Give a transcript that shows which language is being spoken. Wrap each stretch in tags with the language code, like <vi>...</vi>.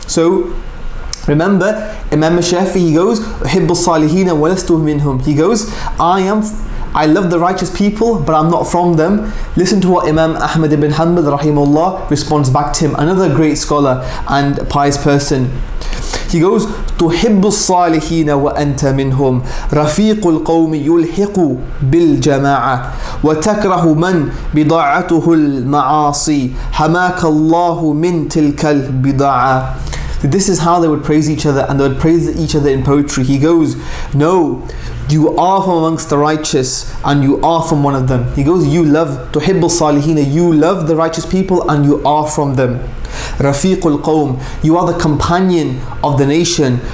<en>So remember, Imam Shafi, he goes,</en> <ar>أحب الصالحين ولست منهم.</ar> <en>He goes, I love the righteous people, but I'm not from them. Listen to what Imam Ahmad ibn Hanbal rahimahullah responds back to him, another great scholar and pious person. He goes,</en> <ar>تحب الصالحين وأنت منهم رفيق القوم يلحق بالجماعة وتكره من بضاعته المعاصي حماك الله من تلك البضاعة.</ar> <en>This is how they would praise each other, and they would praise each other in poetry. He goes, no, you are from amongst the righteous and you are from one of them. He goes, you love</en> <ar>تحب الصالحين,</ar> <en>you love the righteous people and you are from them.</en> <ar>رفيق القوم,</ar> <en>you are the companion of the nation.</en>